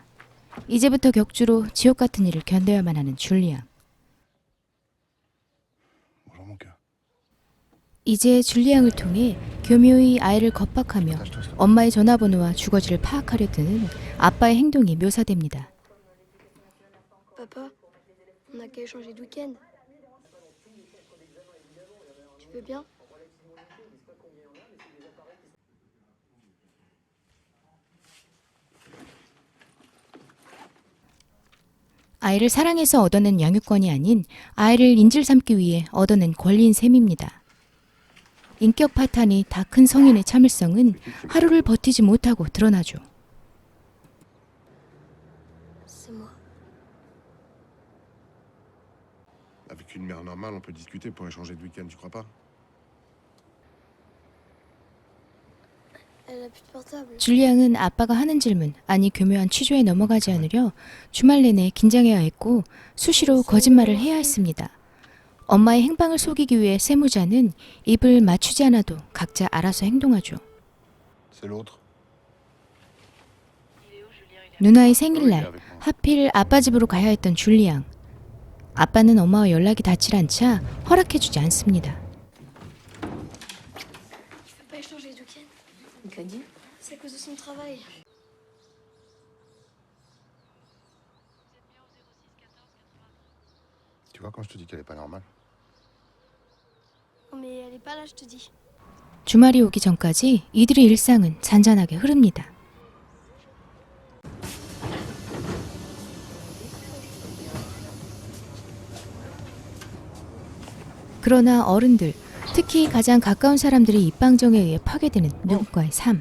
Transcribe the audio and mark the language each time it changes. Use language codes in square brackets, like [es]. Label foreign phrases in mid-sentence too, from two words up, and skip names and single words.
[ko] 이제부터 격주로 지옥 같은 일을 견뎌야만 하는 줄리앙. 이제 줄리앙을 통해 교묘히 아이를 겁박하며 엄마의 전화번호와 주거지를 파악하려 드는 아빠의 행동이 묘사됩니다. [fr] Papa, on n'a qu'à échanger de week-end. Tu veux bien? [ko] 아이를 사랑해서 얻어낸 양육권이 아닌 아이를 인질 삼기 위해 얻어낸 권리인 셈입니다. 인격 파탄이 다 큰 성인의 참을성은 하루를 버티지 못하고 드러나죠. [fr] C'est moi. Avec une mère normale, on peut discuter pour échanger de week-end, tu crois pas? Elle a plus de portable. [ko] 줄리앙은 아빠가 하는 질문, 아니 교묘한 취조에 넘어가지 않으려 주말 내내 긴장해야 했고 수시로 거짓말을 해야 했습니다. 엄마의 행방을 속이기 위해 세무자는 입을 맞추지 않아도 각자 알아서 행동하죠. 누나의 생일날 하필 아빠 집으로 가야 했던 줄리앙. 아빠는 엄마와 연락이 닿질 않자 허락해주지 않습니다. Tu veux pas échanger de week-end? C'est à cause de son travail. Tu vois quand je te dis qu'elle est pas normale? Non mais elle est pas là, je te dis. 주말이 오기 전까지 이들의 일상은 잔잔하게 흐릅니다. 그러나 어른들, 특히 가장 가까운 사람들이 입방정에 의해 파괴되는 누군가의 삶.